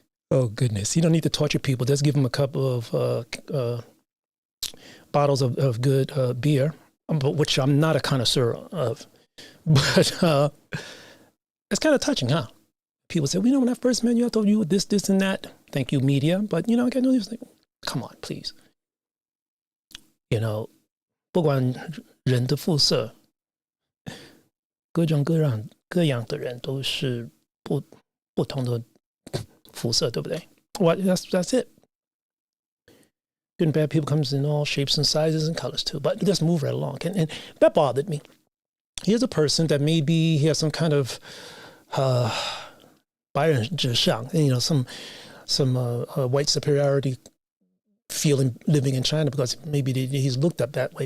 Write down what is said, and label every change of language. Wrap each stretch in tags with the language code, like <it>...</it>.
<en>Oh, goodness. You don't need to torture people. Just give them a couple of bottles of good beer, which I'm not a connoisseur of. But it's kind of touching, huh? People say, when I first met you, I told you this, and that. Thank you, media. But, I got no like, come on, please.</en> <zh>不管人的肤色，各种各样的人都是不同的肤色，对不对？</zh> <en>Well, that's it. Good and bad people comes in all shapes and sizes and colors too. But let's move right along. And that bothered me. Here's a person that maybe he has some kind of</en> <zh>白人至上,</zh> <en>some white superiority feeling living in China because maybe he's looked up that way.</en>